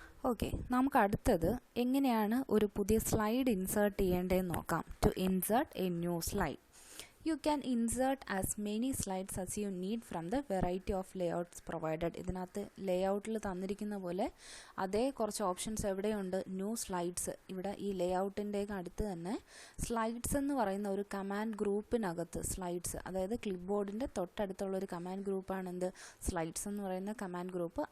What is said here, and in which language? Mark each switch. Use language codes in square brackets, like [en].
[ml] Okay, നമുക്ക് അടുത്തത് എങ്ങനെയാണ് ഒരു പുതിയ സ്ലൈഡ് ഇൻസേർട്ട് ചെയ്യേണ്ടതെന്ന് നോക്കാം. [en] To insert a new slide, you can insert as many slides as you need from the variety of layouts provided. [ml] ഇതിനകത്ത് ലേഔട്ടിൽ തന്നിരിക്കുന്ന പോലെ അതേ കുറച്ച് ഓപ്ഷൻസ് എവിടെയുണ്ട്, ന്യൂ സ്ലൈഡ്സ്. ഇവിടെ ഈ ലേഔട്ടിൻ്റെ അടുത്ത് തന്നെ സ്ലൈഡ്സ് എന്ന് പറയുന്ന ഒരു കമാൻഡ് ഗ്രൂപ്പിനകത്ത് സ്ലൈഡ്സ്, അതായത് ക്ലിപ്പ് ബോർഡിൻ്റെ തൊട്ടടുത്തുള്ള ഒരു കമാൻഡ് ഗ്രൂപ്പാണ് എന്ത്, സ്ലൈഡ്സ് എന്ന് പറയുന്ന കമാൻഡ് ഗ്രൂപ്പ്.